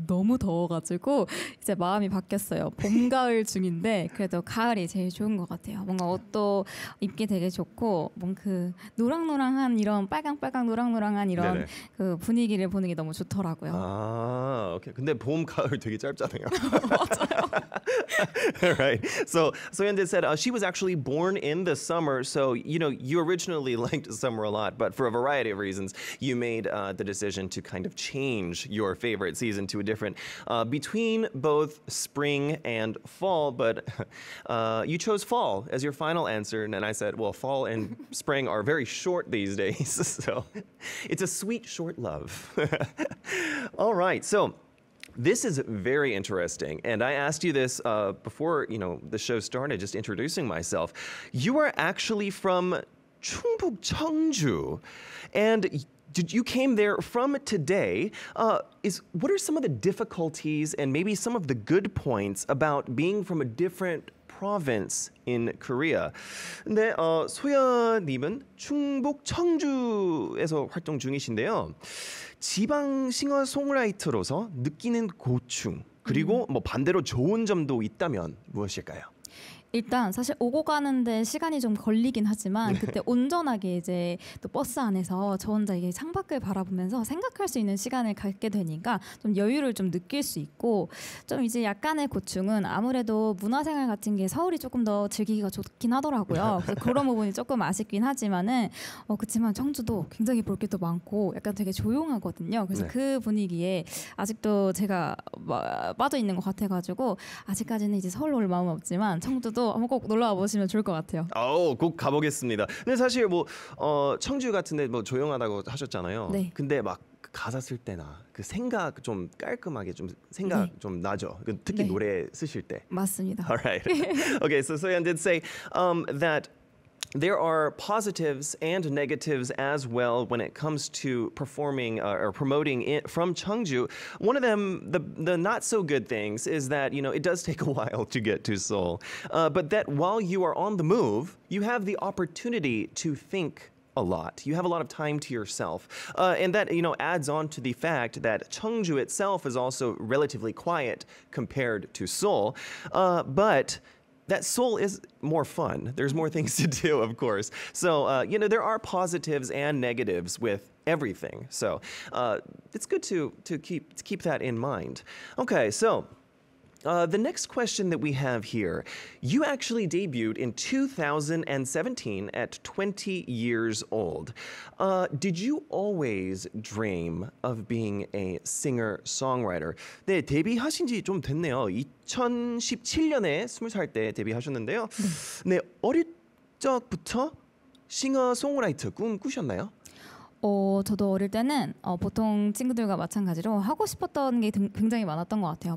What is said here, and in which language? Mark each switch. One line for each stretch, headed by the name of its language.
Korean: 너무 더워가지고 이제 마음이 바뀌었어요. 봄, 가을 중인데 그래도 가을이 제일 좋은 것 같아요. 뭔가 옷도 입기 되게 좋고 뭔가 그 노랑노랑한 이런 빨강빨강 노랑노랑한 이런 네네. 그 분위기를 보는 게 너무 좋더라고요. 아, 오케이. 근데 봄, 가을 되게 짧잖아요.
English: Right. So Soyeon said she was actually born in the summer, so you originally liked summer a lot, but for a variety of reasons, you made the decision to kind of change your favorite season to a different between both spring and fall. But you chose fall as your final answer, and I said, well, fall and spring are very short these days, so it's a sweet short love. All right, so. This is very interesting, and I asked you this before the show started, just introducing myself. You are actually from Chungbuk, Cheongju, and you came there from today. What are some of the difficulties and maybe some of the good points about being from a different province in Korea?
Korean: 근데 소연님은 충북 청주에서 활동 중이신데요. 지방 싱어송라이터로서 느끼는 고충 그리고 뭐 반대로 좋은 점도 있다면 무엇일까요? 일단 사실 오고 가는데 시간이 좀 걸리긴 하지만 그때 온전하게 이제 또 버스 안에서 저 혼자 이게 창밖을 바라보면서 생각할 수 있는 시간을 갖게 되니까 좀 여유를 좀 느낄 수 있고 좀 이제 약간의 고충은 아무래도 문화생활 같은 게 서울이 조금 더 즐기기가 좋긴 하더라고요. 그래서 그런 부분이 조금 아쉽긴 하지만은 그렇지만 청주도 굉장히 볼 게 더 많고 약간 되게 조용하거든요. 그래서 네. 그 분위기에 아직도 제가 빠져 있는 것 같아가지고 아직까지는 이제 서울로 올 마음은 없지만 청주도 한번 꼭 놀러와 보시면 좋을 것 같아요. 꼭 가보겠습니다. 근데 사실 뭐 청주 같은데 뭐 조용하다고 하셨잖아요. 네. 근데 막 가사 쓸 때나 그 생각 좀 깔끔하게 좀 생각 네. 좀 나죠. 특히 네. 노래 쓰실 때. 맞습니다.
English: All right. Okay, so Soyeon did say that there are positives and negatives as well when it comes to performing or promoting it from Cheongju. One of them, the not so good things, is that it does take a while to get to Seoul, but that while you are on the move, you have the opportunity to think a lot. You have a lot of time to yourself, and that adds on to the fact that Cheongju itself is also relatively quiet compared to Seoul, but that Seoul is more fun. There's more things to do, of course. So, there are positives and negatives with everything. So, it's good to keep that in mind. Okay, so the next question that we have here, you actually debuted in 2017 at 20 years old. Did you always dream of being a singer-songwriter?
Korean: 네, 데뷔하신 지 좀 됐네요. 2017년에 20살 때 데뷔하셨는데요. 네, 어릴 적부터 싱어송라이터 꿈 꾸셨나요? 저도 어릴 때는 보통 친구들과 마찬가지로 하고 싶었던 게 굉장히 많았던 것 같아요.